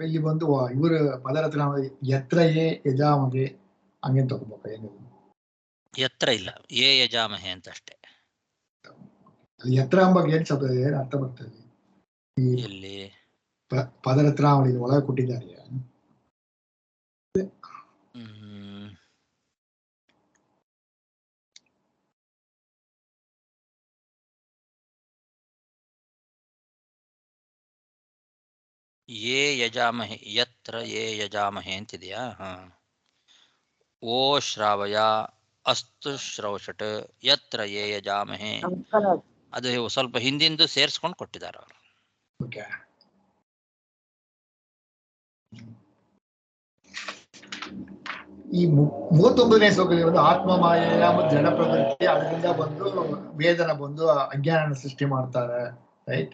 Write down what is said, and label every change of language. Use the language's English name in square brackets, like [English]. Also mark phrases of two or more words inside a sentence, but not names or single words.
[Kannada] ಇಲ್ಲಿ ಬಂದು ಇವರು ಪದರತ್ರ [Sanskrit] ಯತ್ರ ಏ ಯಜಾಮಹೆ [Kannada] ಹಂಗೆ ತಗೊಬೇಕು. ಏನು ಎತ್ತರ ಇಲ್ಲ, [Sanskrit] ಏ ಯಜಾಮಹೆ [Kannada] ಅಂತ ಅಷ್ಟೇ. ಅಲ್ಲಿ ಯತ್ರ ಅಂಬಾಗ ಏನ್ ಶಬ್ದ, ಏನ್ ಅರ್ಥ ಬರ್ತದೆ? ಇಲ್ಲಿ ಪದರತ್ರ ಅವಳಿಗೆ ಒಳಗೆ ಕೊಟ್ಟಿದ್ದಾರೆ. [Sanskrit] ಯೇ ಯಜಾಮಹೆ, ಯತ್ರ ಯೇ ಯಜಾಮಹೆ ಅಂತಿದೆಯಾ? ಓ ಶ್ರಾವಯ ಅಸ್ತು ಶ್ರೌಷಟ್ ಯತ್ರ ಯೇ ಯಜಾಮಹೆ. [Kannada] ಅದು ಸ್ವಲ್ಪ ಹಿಂದಿಂದು ಸೇರಿಸ್ಕೊಂಡು ಕೊಟ್ಟಿದ್ದಾರೆ ಅವರು. ಓಕೆ. ಈ 39ನೇ ಶ್ಲೋಕದಲ್ಲಿ ಒಂದು ಆತ್ಮ ಮಾಯೆಯ ಮತ್ತು ಜಡ ಪ್ರಕೃತಿ, ಅದರಿಂದ ಬಂದು ವೇದನ ಬಂದು ಅಜ್ಞಾನ ಸೃಷ್ಟಿ ಮಾಡ್ತಾರೆ, ರೈಟ್?